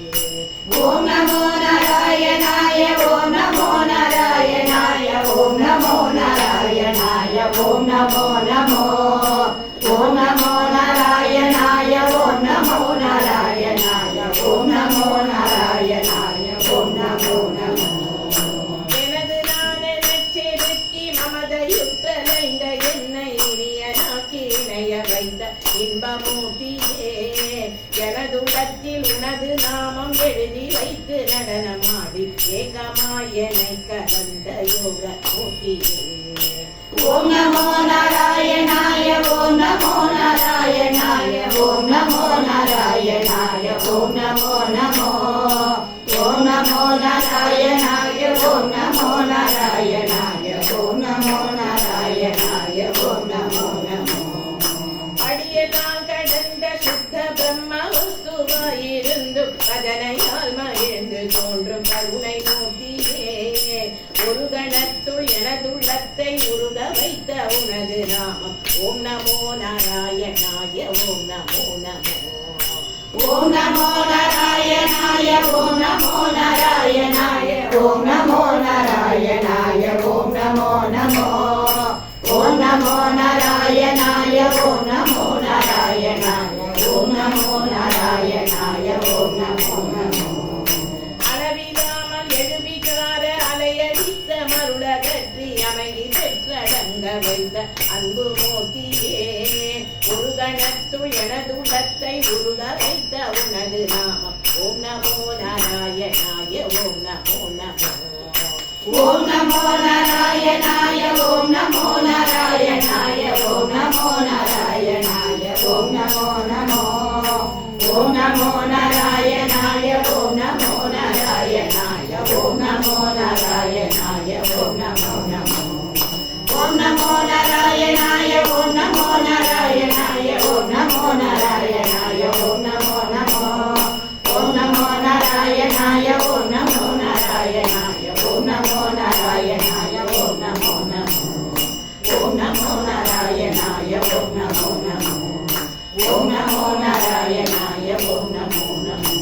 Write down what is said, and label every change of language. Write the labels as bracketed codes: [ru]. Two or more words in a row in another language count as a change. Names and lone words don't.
[sa] ओम नमो नारायणाय ओम नमो नारायणाय ओम नमो नारायणाय ओम नमो नमो ओम नमो नारायणाय ओम नमो नारायणाय ओम नमो नारायणाय ओम नमो नमो [ta] எனது நான் நச்செருக்கி மமதையுற்றலைந்த என்னை இனியனாக்கி இணைய வைத்த இன்பமூர்த்தியே எனதுள்ளத்தில் உனது நாமம் எழுதி வைத்து நடனமாடி ஏகமாயனை கலந்த யோக மூர்த்தியே [sa] ओम नमो नारायणाय ओम नमो नारायणाय ओम नमो नारायणाय ओम नमो नमो ओम नमो नारायणाय ओम नमो नारायणाय ओम नमो नारायणाय ओम नमो नमो [ta] அடியெல்லாம் கடந்த சுத்த பிரம்ம வஸ்துவாயிருந்து பஜனையால் மகிழ்ந்து தோன்றும் கருணை மூர்த்தியே ஒரு கணத்துள் எனதுள்ளத்தை உருக வைத்த உனது நாமம் [sa] ओम नमो नारायणाय ओम नमो नमो ओम नमो नारायणाय ओम नमो नारायणाय ओम नमो नारायणाय ओम नमो नमो ओम नमो नारायणाय ओम नमो नारायणाय ओम नमो नारायणाय ओम नमो नमो [ta] அளவிலாமல் எழுவிகார அலையடித்த மருளகற்றி அமைதி பெற்றடங்க வைத்த அன்பு மூர்த்தியே ஒரு கணத்துள் எனதுள்ளத்தை உருக வைத்த உனது நாமம் [sa] ओम नमो नारायणाय ओम नमो नमो ओम नमो नारायणाय ओम नमो नारायणाय ओम नमो नारायणाय ओम नमो नमो ओम नमो नारायणाय ओम नमो नारायणाय ओम नमो नारायणाय ओम नमो नमो ओम नमो नारायणाय ओम नमो नारायणाय ओम नमो नारायणाय ओम नमो नमो ओम नमो नारायणाय ओम नमो नारायणाय ओम नमो नारायणाय ओम नमो नमो ओम नमो नारायणाय ओम नमो नमो ओम नमो नारायणाय ओम नमो नमो